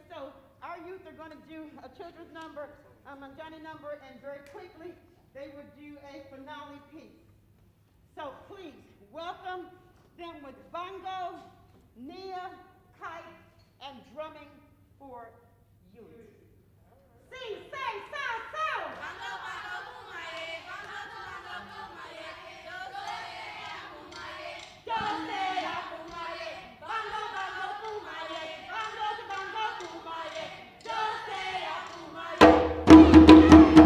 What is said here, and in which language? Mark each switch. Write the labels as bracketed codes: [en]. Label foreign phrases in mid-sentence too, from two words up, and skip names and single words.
[en] So our youth are going to do a children's number, a Manjani number, and very quickly they will do a finale piece. So please welcome them with bongo, Nia, kite, and drumming for unity. Sing, say, sound, sound. Bongo, bongo, kumaye. Bongo, bongo, kumaye. Dose, akumaye. Bongo, bongo, kumaye. Bongo, bongo, kumaye. Dose, akumaye.